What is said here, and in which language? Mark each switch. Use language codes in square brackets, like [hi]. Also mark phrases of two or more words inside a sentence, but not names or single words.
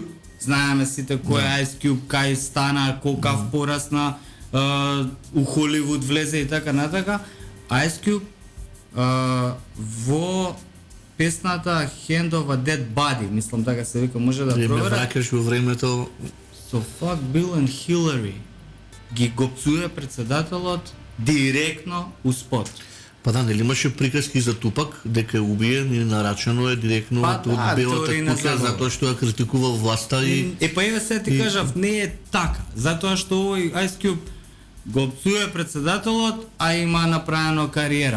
[mk] Знаеме сите кој е Ice Cube, кај стана, колкав порасна, у Холивуд влезе и така натака. Ice Cube во песната Hand of a Dead Body, мислам така се вика, може да Ме проверам. враќаш во времето. [en] So fuck Bill and Hillary. [mk] Ги го псуе председателот директно у спот. Па да, нели имаше приказки за Тупак, дека е убиен и нарачано е директно Па од да, белата теории на куќа заговор. затоа што ја критикувал власта и Па еве се ти кажав, не е така, затоа што овој Ice Cube го псуе председателот, а има направено кариера.